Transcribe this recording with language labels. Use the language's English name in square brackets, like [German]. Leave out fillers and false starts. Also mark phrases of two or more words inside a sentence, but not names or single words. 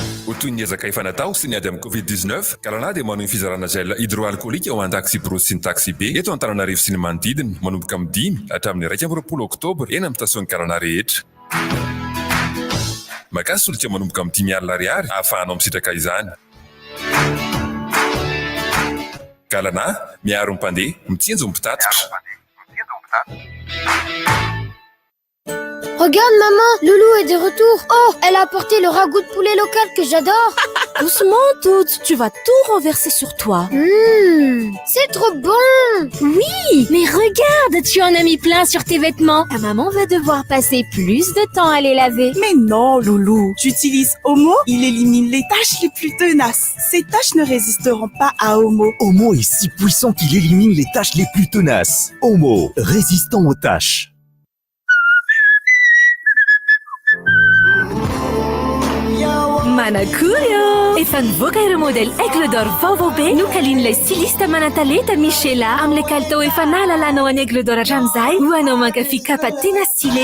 [Malagasy] ho toy ny ezaka efa natao sy niady amin'ny covid-19 galana dia manao ny fizarana [French] gel hydroalcoolique [Malagasy] ao an-taxi brosy sy ny taxi B eto Antananarivo sy ny manodidina manomboka amin'ny 5 hatramin'ny 1 oktobra eny amin'ny stasion galana rehetra. Makasy solika manomboka amin'ny 10,000 ariary ahafahanao misitraka izany. Galana miaro mpandeha mitsinjo mpitatitra. [French] Regarde maman, Loulou est de retour. Oh, elle a apporté le ragoût de poulet local que j'adore. Doucement, Toute, tu vas tout renverser sur toi. C'est trop bon. Oui, mais regarde, tu en as mis plein sur tes vêtements. Ta maman va devoir passer plus de temps à les laver. Mais non, Loulou, j'utilise Omo, il élimine les taches les plus tenaces. Ces taches ne résisteront pas à Omo. Omo est si puissant qu'il élimine les taches les plus tenaces. Omo, résistant aux taches. [Malagasy] Manakuyo! Efa nivoaka ireo modèle Aigle d'Or vaovao be nokalian'ilay styliste manan-talenta Michela amin'ilay kalitao efa nahalalanao any Aigle d'Or hatramin'izay ho anao mankafy kapa tena stylé.